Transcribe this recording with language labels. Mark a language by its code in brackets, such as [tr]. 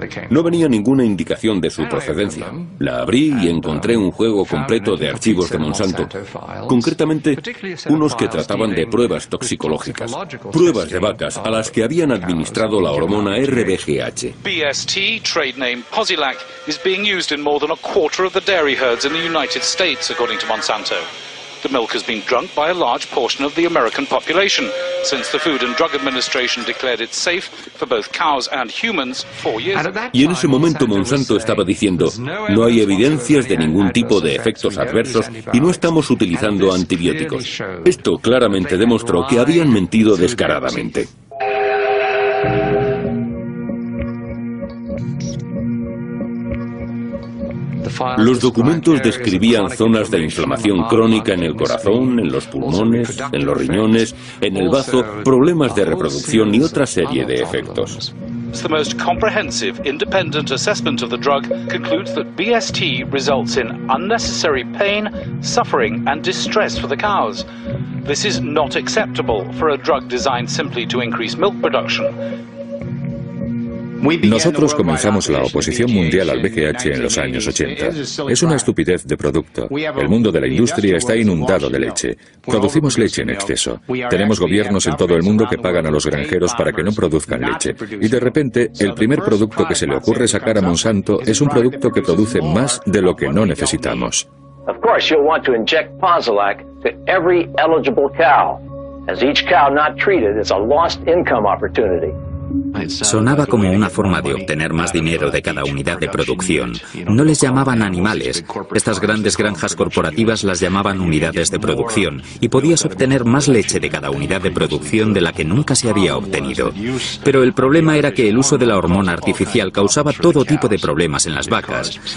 [es] No venía ninguna indicación de su procedencia. La abrí y encontré un juego completo de archivos de Monsanto, concretamente unos que trataban de pruebas toxicológicas, pruebas de vacas a las que habían administrado la hormona RBGH. [en] BST, trade name Posilac, is being used in more than a quarter of the dairy herds in the United States, according to Monsanto. The milk has been drunk by a large portion of the American population since the Food and Drug Administration declared it safe for both cows and humans 4 years ago. [es] Y en ese momento Monsanto estaba diciendo, no hay evidencias de ningún tipo de efectos adversos y no estamos utilizando antibióticos. Esto claramente demostró que habían mentido descaradamente. Los documentos describían zonas de inflamación crónica en el corazón, en los pulmones, en los riñones, en el bazo, problemas de reproducción y otra serie de efectos. [en] The most comprehensive independent assessment of the drug concludes that BST results in unnecessary pain, suffering and distress for the cows. This is not acceptable for a drug designed simply to increase milk production. [es] Nosotros comenzamos la oposición mundial al BGH en los años 80. Es una estupidez de producto. El mundo de la industria está inundado de leche. Producimos leche en exceso. Tenemos gobiernos en todo el mundo que pagan a los granjeros para que no produzcan leche. Y de repente, el primer producto que se le ocurre sacar a Monsanto es un producto que produce más de lo que no necesitamos. [en] Of course, you'll want to inject Posilac to every eligible cow, as each cow not treated is a lost income opportunity. [es] Sonaba como una forma de obtener más dinero de cada unidad de producción. No les llamaban animales. Estas grandes granjas corporativas las llamaban unidades de producción y podías obtener más leche de cada unidad de producción de la que nunca se había obtenido. Pero el problema era que el uso de la hormona artificial causaba todo tipo de problemas en las vacas.